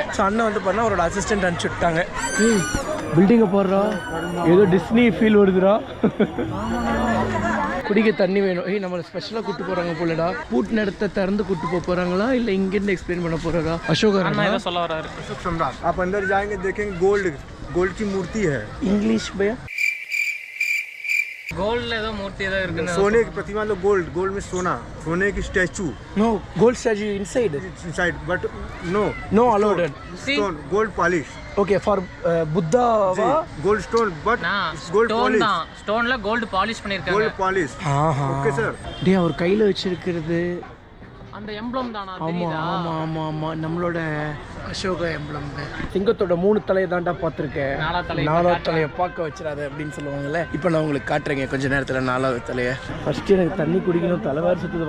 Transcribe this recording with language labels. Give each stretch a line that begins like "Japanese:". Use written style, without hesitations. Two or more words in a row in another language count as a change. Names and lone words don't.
Tamil: ஸோ அண்ணன் வந்து பண்ணால் அவரோட அசிஸ்டன்ட் அனுப்பிச்சு விட்டாங்க. பில்டிங்கை போடுறா, ஏதோ டிஸ்னி ஃபீல் வருதுடா. குடிக்க தண்ணி வேணும். நம்மளை ஸ்பெஷலாக கூட்டு போகிறாங்க போலடா. பூட் நடத்த திறந்து கூட்டு போக போகிறாங்களா இல்லை இங்கேருந்து எக்ஸ்பிளைன் பண்ண போகிறாரா? அசோக் அண்ணா சொல்ல வராரு.
Hindi: अशोक सम्राट आप अंदर जाएंगे देखेंगे गोल्ड की मूर्ति है. इंग्लिश भैया
Tamil: கோல்ட்ல ஏதோ மூர்த்தி ஏதோ இருக்குன்னு.
Hindi: सोने की प्रतिमा तो गोल्ड में सोने की स्टैचू.
English: No gold statue inside but no allowed. Stone gold polish. Okay for Buddha gold stone but gold polish.
Tamil: ஸ்டோன்ல
English: gold polish
Tamil: பண்ணிருக்காங்க.
English: gold polish. Okay sir.
Tamil: டேய் அவர் கையில வச்சிருக்கிறது அந்த எம்ப்ளம் தானா? தெரியுதா? ஆமா நம்மளோட அசோக எம்ப்ளம். சிங்கத்தோட 3 தலையை தாண்டா பார்த்துருக்கேன். 4வது தலையை பார்க்க வச்சிடாது அப்படின்னு சொல்லுவாங்கல்ல. இப்போ நான் உங்களுக்கு காட்டுறேங்க கொஞ்ச நேரத்தில் 4வது தலையை. ஃபர்ஸ்ட் எனக்கு தண்ணி குடிக்கணும், தலைவாரி சுற்றுது.